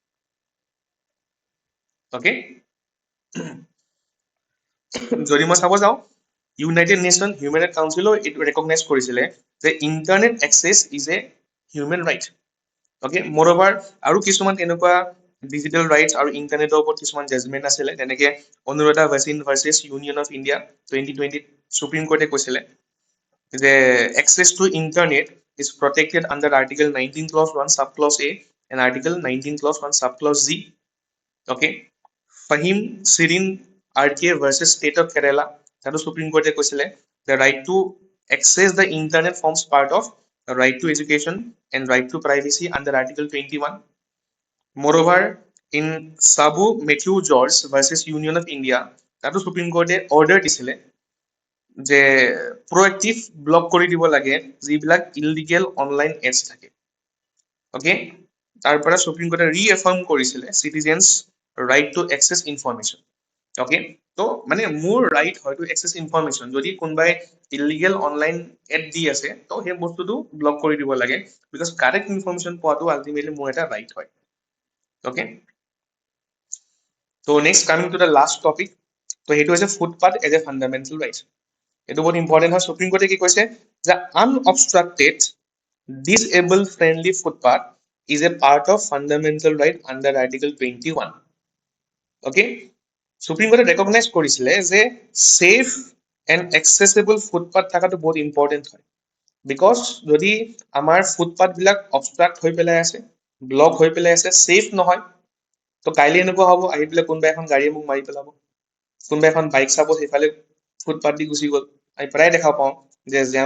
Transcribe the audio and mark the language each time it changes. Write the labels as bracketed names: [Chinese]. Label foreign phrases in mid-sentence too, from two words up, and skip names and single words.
[Assamese] অ'কে যদি মই চাব যাওঁ ইউনাইটেড নেশ্যন হিউমেন ৰাইট কাউন্সিলেও এইটো ৰেকগনাইজ কৰিছিলে যে [English] internet access is a human right [Assamese] অ'কে মোৰঅভাৰ আৰু কিছুমান তেনেকুৱা [English] digital rights [Assamese] আৰু ইণ্টাৰনেটৰ ওপৰত কিছুমান জাজমেণ্ট আছিলে যেনেকে অনুৰাধা ভাচিন ভাৰ্চেছ ইউনিয়ন অফ ইণ্ডিয়া 2020 সুপ্ৰিম কোৰ্টে কৈছিলে [English] যে access to internet is protected under Article 19 clause 1 sub clause A and Article 19 clause 1 subclause Z. Okay. Fahim Sirin RK versus State of Kerala. That was Supreme Court the right to access the internet forms part of the right to education and right to privacy under Article 21. Moreover, in Sabu Matthew George versus Union of India, that was Supreme Court order যে proactive block [Assamese] কৰি দিব লাগে যিবিলাক [English] illegal online ads [Assamese] থাকে ওকে তাৰ পৰা সুপ্ৰিম কোৰ্টে ৰিএফাৰ্ম কৰিছিলে [English] citizens right to access information [Assamese] ওকে তো মানে মোৰ ৰাইট হয় [English] to access information [Assamese] যদি কোনোবাই [English] illegal online ad [Assamese] দি আছে তো সেই বস্তুটো ব্লক কৰি দিব লাগে [English] because correct information [Assamese] পোৱাটো আলটিমেটলি মোৰ এটা ৰাইট হয় ওকে তো [English] next coming to the last topic [Assamese] তো সেইটো হৈছে [English] footpath as a fundamental right [Assamese] এইটো বহুত ইম্পৰ্টেণ্ট হয় সুপ্ৰিম কোৰ্টে কি কৈছে যে [English] unobstructed disabled friendly footpath is a part of fundamental right under Article 21. [Assamese] Okay, Supreme Court recognize কৰিছিলে যে [English] safe and accessible footpath [Assamese] থাকাটো বহুত important হয় because যদি আমাৰ footpath বিলাক obstruct হৈ পেলাই আছে block হৈ পেলাই আছে safe নহয় তো কাইলে এনেকুৱা হ'ব আহি পেলাই কোনোবা এখন গাড়ীয়ে মোক মাৰি পেলাব কোনোবা এখন বাইক চাব সেইফালে ফুটপাথ দি গুচি গ'ল আমি প্ৰায় দেখা পাওঁ যে জাম